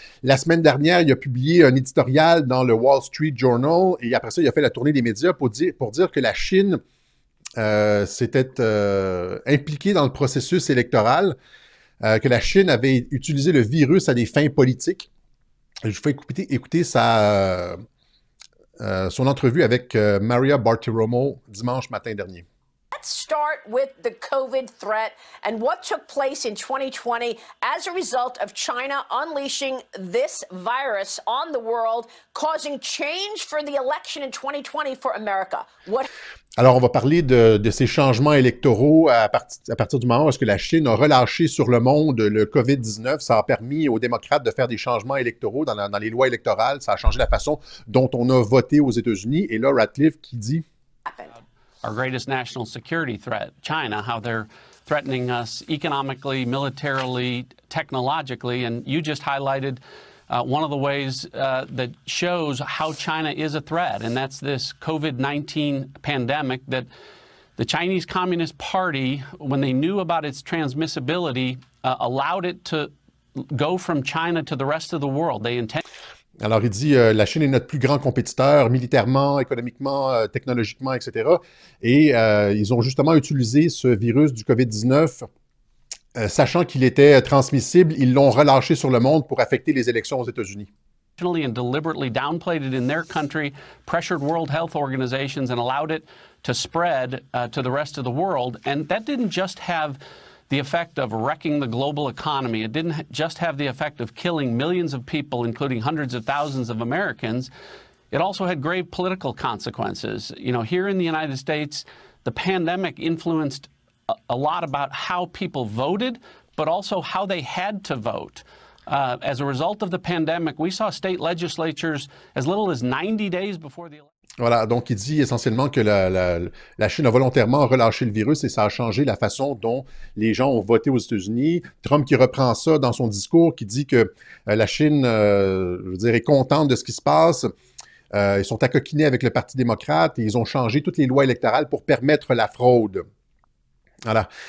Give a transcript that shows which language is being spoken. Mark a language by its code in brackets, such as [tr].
[fr] La semaine dernière, il a publié un éditorial dans le Wall Street Journal et après ça, il a fait la tournée des médias pour dire que la Chine s'était impliquée dans le processus électoral, que la Chine avait utilisé le virus à des fins politiques. Je vous fais écouter son entrevue avec Maria Bartiromo dimanche matin dernier. [en] Let's start with the COVID threat and what took place in 2020 as a result of China unleashing this virus on the world, causing change for the election in 2020 for America. [fr] Alors, on va parler de ces changements électoraux à partir du moment où la Chine a relâché sur le monde le COVID-19. Ça a permis aux démocrates de faire des changements électoraux dans les lois électorales. Ça a changé la façon dont on a voté aux États-Unis. Et là, Radcliffe qui dit... [en] Our greatest national security threat, China, how they're threatening us economically, militarily, technologically. And you just highlighted one of the ways that shows how China is a threat, and that's this COVID-19 pandemic that the Chinese Communist Party, when they knew about its transmissibility, allowed it to go from China to the rest of the world. [fr] Alors, il dit la Chine est notre plus grand compétiteur militairement, économiquement, technologiquement, etc. Et ils ont justement utilisé ce virus du COVID-19, sachant qu'il était transmissible, ils l'ont relâché sur le monde pour affecter les élections aux États-Unis. [en] And deliberately downplayed it in their country, pressured World Health Organizations and allowed it to spread to the rest of the world. And that didn't just have the effect of wrecking the global economy. It didn't just have the effect of killing millions of people, including hundreds of thousands of Americans. It also had grave political consequences. You know, here in the United States, the pandemic influenced a lot about how people voted, but also how they had to vote. As a result of the pandemic, we saw state legislatures as little as 90 days before the election. [fr] Voilà, donc il dit essentiellement que la Chine a volontairement relâché le virus et ça a changé la façon dont les gens ont voté aux États-Unis. Trump qui reprend ça dans son discours, qui dit que la Chine, je veux dire, est contente de ce qui se passe. Ils sont accoquinés avec le Parti démocrate et ils ont changé toutes les lois électorales pour permettre la fraude. Voilà.